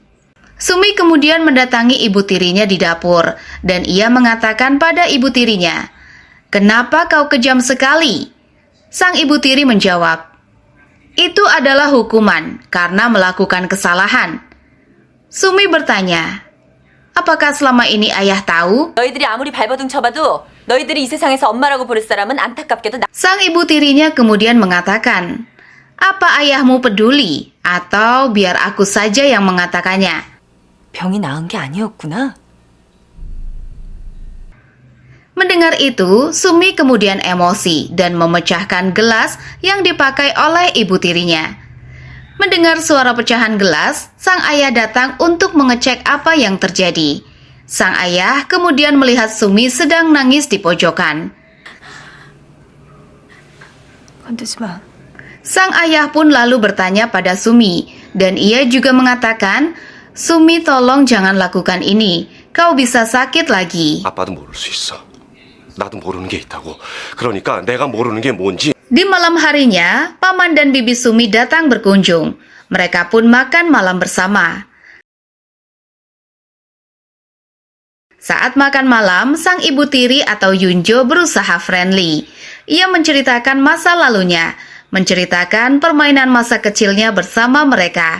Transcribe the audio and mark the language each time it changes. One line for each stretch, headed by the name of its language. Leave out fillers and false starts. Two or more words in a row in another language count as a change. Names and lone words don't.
Indonesian: Sumi kemudian mendatangi ibu tirinya di dapur dan ia mengatakan pada ibu tirinya, "Kenapa kau kejam sekali?" Sang ibu tiri menjawab, "Itu adalah hukuman karena melakukan kesalahan." Sumi bertanya, "Apakah selama ini ayah tahu?"
Korean: 너희들이 아무리 발버둥 쳐봐도 너희들이 이 세상에서 엄마라고 부를 사람은 안타깝게도 나.
Indonesian: Sang ibu tirinya kemudian mengatakan, "Apa ayahmu peduli? Atau biar aku saja yang mengatakannya?"
Korean: 병이 나은 게 아니었구나.
Indonesian: Mendengar itu, Sumi kemudian emosi dan memecahkan gelas yang dipakai oleh ibu tirinya. Mendengar suara pecahan gelas, sang ayah datang untuk mengecek apa yang terjadi. Sang ayah kemudian melihat Sumi sedang nangis di pojokan.
Korean: 건드지 마.
Indonesian: Sang ayah pun lalu bertanya pada Sumi, dan ia juga mengatakan, "Sumi, tolong jangan lakukan ini. Kau bisa sakit lagi."
Korean: 아빠도 모를 수 있어. 나도 모르는 게 있다고. 그러니까 내가 모르는 게 뭔지.
Indonesian: Di malam harinya, paman dan bibi Sumi datang berkunjung. Mereka pun makan malam bersama. Saat makan malam, sang ibu tiri atau Yunjo berusaha friendly. Ia menceritakan masa lalunya, menceritakan permainan masa kecilnya bersama mereka.